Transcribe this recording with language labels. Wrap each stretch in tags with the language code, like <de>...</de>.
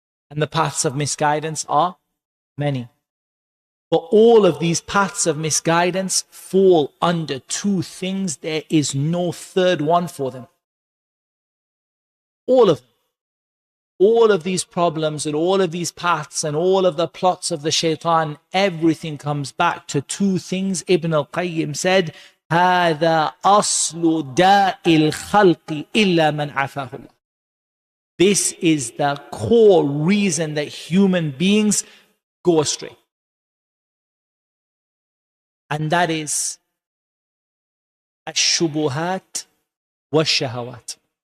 <en>And the paths of misguidance are many. But all of these paths of misguidance fall under two things. There is no third one for them. All of them. All of these problems and all of these paths and all of the plots of the shaitan, everything comes back to two things. Ibn al-Qayyim said,</en> <ar>هَذَا أَصْلُ دَاءِ الْخَلْقِ إِلَّا مَنْ عَفَاهُ اللَّهُ.</ar> <en>This is the core reason that human beings go astray. And that is</en> <ar>الشُّبُهَاتِ وَالشَّهَوَاتِ.</ar>